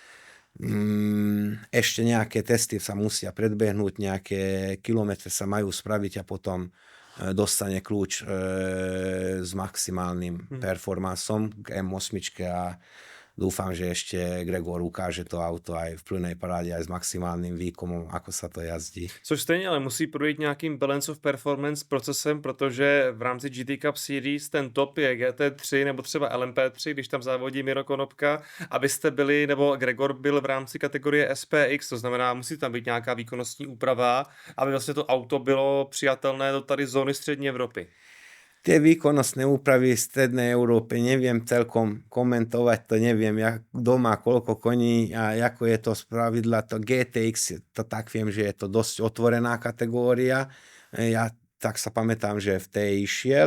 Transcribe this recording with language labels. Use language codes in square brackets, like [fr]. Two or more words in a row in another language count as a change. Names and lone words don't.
[sk] Ešte nejaké testy sa musia predbehnúť, nejaké kilometre sa majú spraviť a potom dostane kľúč s maximálnym performansom k M8 a dúfam, že ešte Gregor ukáže to auto aj v plnej paráde, aj s maximálnym výkonom, ako sa to jazdí. [cs] Což stejně ale musí projít nějakým [en] balance of performance [cs] procesem, protože v rámci GT Cup Series ten top je GT3 nebo třeba LMP3, když tam závodí Miro Konopka, abyste byli, nebo Gregor byl v rámci kategorie SPX, to znamená, musí tam být nějaká výkonnostní úprava, aby vlastně to auto bylo přijatelné do tady zóny střední Evropy. [sk] Tie výkonnostné úpravy v strednej Európe neviem celkom komentovať, to neviem, kto má koľko koní a ako je to spravidla. To GTX, to tak viem, že je to dosť otvorená kategória. Ja tak sa pamätám, že v tej išiel.